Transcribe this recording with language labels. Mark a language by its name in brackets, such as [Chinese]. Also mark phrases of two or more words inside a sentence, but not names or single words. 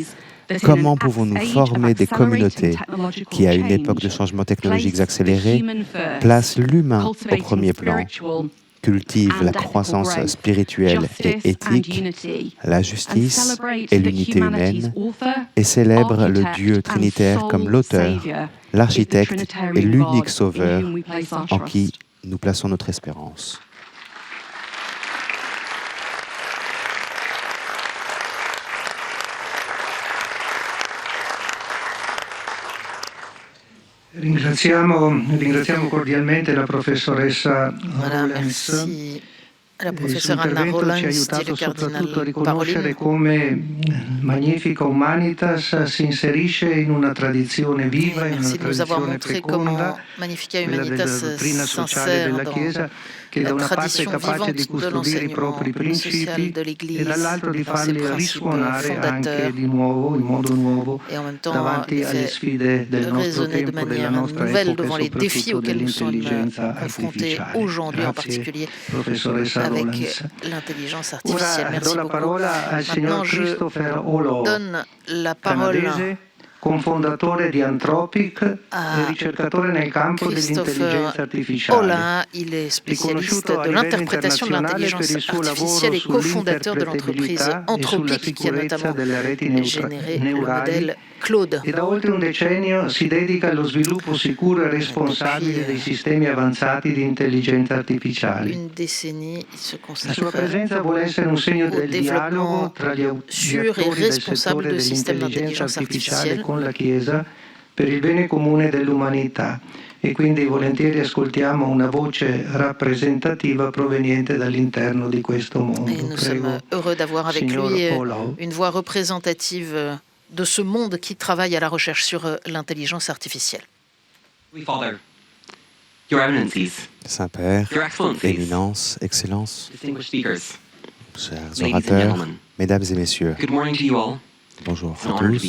[French] Comment pouvons-nous former des communautés qui, à une époque de changements technologiques accélérés, placent l'humain au premier plan? cultive la croissance spirituelle et éthique, la justice et l'unité humaine, et célèbre le Dieu trinitaire comme l'auteur, l'architecte et l'unique sauveur en qui nous plaçons notre espérance. [Italian] Ringraziamo cordialmente la professoressa Rollens [French] à la professeure Anna Rollens, dit le cardinal Parolin. [Italian] Come Magnifica Humanitas si inserisce in una tradizione viva, in una [French] Merci de nous avoir [Italian] tradizione [French] montré [Italian] feconda, [French] comment Magnifica Humanitas s'insère dans la tradition vivante de l'enseignement social de l'Église, dans ses principes fondateurs, et en même temps fait résonner de manière nouvelle devant les défis auxquels nous sommes confrontés aujourd'hui, en particulier avec l'intelligence artificielle. Merci beaucoup. Maintenant, je donne la parole [Italian] cofondatore di Anthropic e ricercatore nel campo dell'intelligenza artificiale. [French] Ola, il est spécialiste de l'interprétation de l'intelligence artificielle et cofondateur de l'entreprise Anthropic qui a notamment généré le modèle Claude. [Italian] E da oltre un decennio si dedica allo sviluppo sicuro e responsabile dei sistemi avanzati di intelligenza artificiale. [French] Une décennie, il se [Italian] La sua presenza vuole essere un segno del dialogo tra gli attori del settore dell'intelligenza artificiale con la Chiesa per il bene comune dell'umanità. E quindi volentieri ascoltiamo una voce rappresentativa proveniente dall'interno di questo mondo. [French] Et nous sommes heureux d'avoir avec lui une voix représentative de ce monde qui travaille à la recherche sur l'intelligence artificielle. Saint-Père, Éminence, Excellence, chers orateurs, Mesdames et Messieurs, bonjour à tous.